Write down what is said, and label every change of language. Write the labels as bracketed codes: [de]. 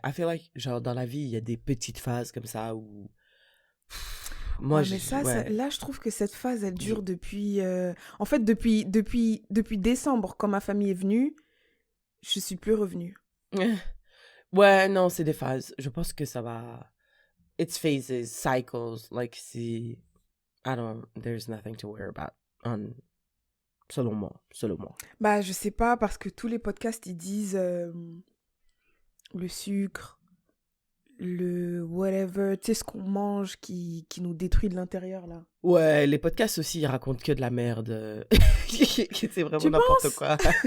[en] I feel like, [fr] genre, dans la vie, il y a des petites phases comme ça où... Moi, mais ça, là, je trouve que cette phase, elle dure depuis... En fait, depuis décembre, quand ma famille est venue, je suis plus revenue. Ouais, non, c'est des phases. Je pense que ça va... [en] It's phases, cycles. Like, there's nothing to worry about. [fr] Selon moi. Bah, je sais pas, parce que tous les podcasts, ils disent le sucre, le whatever, tu sais, ce qu'on mange qui nous détruit de l'intérieur, là. Ouais, les podcasts aussi, ils racontent que de la merde. C'est vraiment n'importe quoi.